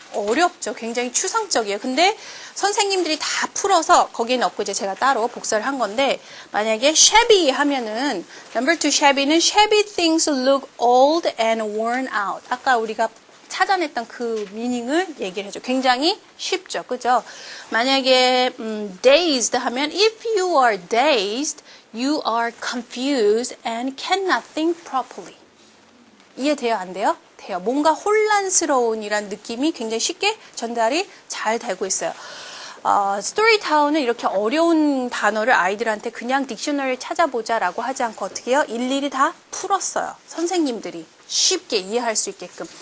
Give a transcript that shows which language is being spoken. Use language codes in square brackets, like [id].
[ko] 어렵죠. 굉장히 추상적이에요. 근데 선생님들이 다 풀어서 거기에 넣고 이제 제가 따로 복사를 한 건데 만약에 shabby 하면은 [en] number two shabby는 shabby things look old and worn out. [ko] 아까 우리가 찾아냈던 그 미닝을 얘기를 해줘. 굉장히 쉽죠. 그죠? 만약에 [en] dazed [ko] 하면 [en] if you are dazed, you are confused and cannot think properly. [ko] 이해돼요? 안 돼요? 돼요. 뭔가 혼란스러운 이란 느낌이 굉장히 쉽게 전달이 잘 되고 있어요. 스토리타운은 이렇게 어려운 단어를 아이들한테 그냥 딕셔너리를 찾아보자라고 하지 않고 어떻게 해요? 일일이 다 풀었어요. 선생님들이 쉽게 이해할 수 있게끔.